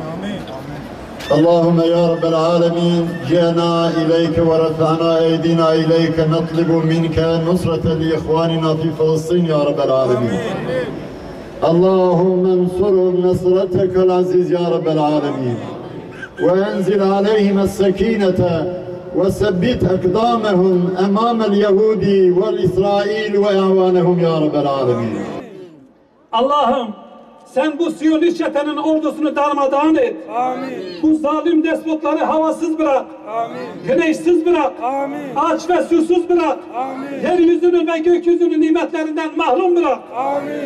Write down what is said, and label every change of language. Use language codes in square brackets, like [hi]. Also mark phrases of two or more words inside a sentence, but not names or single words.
[ar] اللهم يا رب العالمين جئنا إليك ورفعنا أيدينا إليك نطلب منك نصرة لإخواننا في فلسطين يا رب العالمين. اللهم انصرهم نصرتك العزيز يا رب العالمين وأنزل عليهم السكينة وثبت أقدامهم أمام اليهود والإسرائيل وأعوانهم يا رب العالمين. [tr] Allah'ım sen bu Siyonist çetenin ordusunu darmadağın et. Amin. Bu zalim despotları havasız bırak. Amin. Güneşsiz bırak. Amin. Aç ve susuz bırak. Amin. Yeryüzünü ve gökyüzünü nimetlerinden mahrum bırak. Amin.